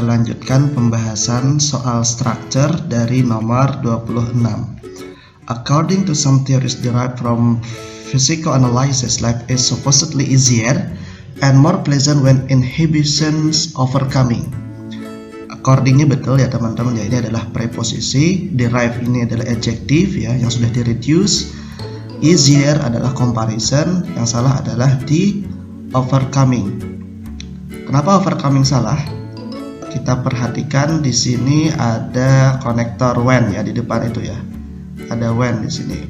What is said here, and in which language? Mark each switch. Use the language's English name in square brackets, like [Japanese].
[Indonesian] lanjutkan pembahasan soal structure dari nomor 26. [English] According to some theories derived from physical analysis, life is supposedly easier and more pleasant when inhibitions overcoming. [Indonesian] Accordingnya betul ya teman-teman ya, ini adalah preposisi, derive ini adalah adjective ya yang sudah di-reduce, easier adalah comparison, yang salah adalah di overcoming. Kenapa overcoming salah? Kita perhatikan di sini ada konektor when ya di depan itu ya. Ada when di sini.